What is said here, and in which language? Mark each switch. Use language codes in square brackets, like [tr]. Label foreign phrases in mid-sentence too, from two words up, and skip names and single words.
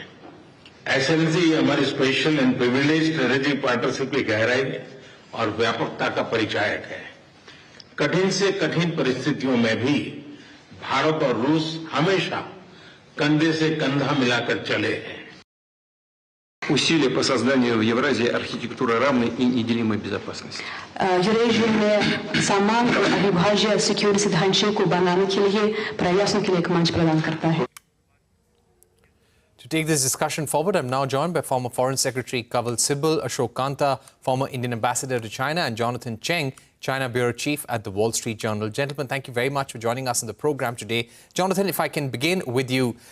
[hi] एक्सेलेंसी, हमारी [en] special and privilege strategic partnership [hi] की गहराई और व्यापकता का परिचायक है। कठिन से कठिन परिस्थितियों में भी भारत और रूस हमेशा कंधे से कंधा मिलाकर चले हैं। [ru] Усилия по созданию в Евразии архитектуры равной и неделимой безопасности. [hi] यूरेशिया में समान और अविभाज्य सिक्योरिटी ढांचे को बनाने के लिए प्रयासों के लिए एक मंच प्रदान करता है। [en] To take this discussion forward, I'm now joined by former Foreign Secretary Kanwal Sibal, Ashok Kanta, former Indian Ambassador to China, and Jonathan Cheng, China Bureau Chief at the Wall Street Journal. Gentlemen, thank you very much for joining us in the program today. Jonathan, if I can begin with you.